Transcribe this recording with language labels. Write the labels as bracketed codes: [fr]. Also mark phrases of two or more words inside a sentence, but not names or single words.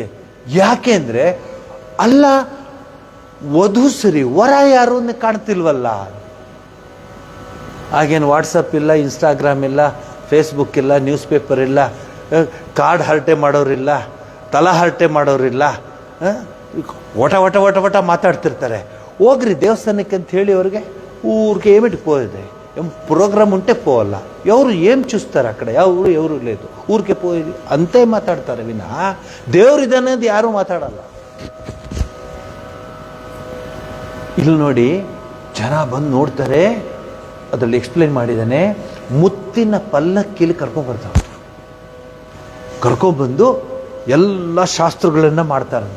[kn] ಯಾಕೆ ಅಂದರೆ ಅಲ್ಲ, ವಧು ಸರಿ, ವರ ಯಾರು ಕಾಣ್ತಿಲ್ವಲ್ಲ. ಹಾಗೇನು ವಾಟ್ಸಪ್ ಇಲ್ಲ, ಇನ್ಸ್ಟಾಗ್ರಾಮ್ ಇಲ್ಲ, ಫೇಸ್ಬುಕ್ ಇಲ್ಲ, ನ್ಯೂಸ್ ಪೇಪರ್ ಇಲ್ಲ, ಕಾರ್ಡ್ ಹರಟೆ ಮಾಡೋರಿಲ್ಲ, ತಲಾ ಹರಟೆ ಮಾಡೋರಿಲ್ಲ, ವಟ ಮಾತಾಡ್ತಿರ್ತಾರೆ. ಹೋಗ್ರಿ ದೇವಸ್ಥಾನಕ್ಕೆ ಅಂತ ಹೇಳಿ ಅವ್ರಿಗೆ [te] ఊరికే ఏమిటి పోయేది, ప్రోగ్రామ్ ఉంటే పోవాలా, ఎవరు ఏం చూస్తారు అక్కడ, ఎవరు లేదు, ఊరికే పోయేది అంతే మాట్లాడతారు వినా [kn] ದೇವ್ರು ಇದನ್ನೋದು ಯಾರೂ ಮಾತಾಡಲ್ಲ. ಇಲ್ಲಿ ನೋಡಿ, ಜನ ಬಂದು ನೋಡ್ತಾರೆ. ಅದರಲ್ಲಿ ಎಕ್ಸ್ಪ್ಲೇನ್ ಮಾಡಿದ್ದಾನೆ. ಮುತ್ತಿನ ಪಲ್ಲಕ್ಕಿಲಿ ಕರ್ಕೊಂಡ್ಬರ್ತಾರೆ. ಕರ್ಕೊಂಡ್ಬಂದು ಎಲ್ಲ ಶಾಸ್ತ್ರಗಳನ್ನ ಮಾಡ್ತಾರಂತೆ.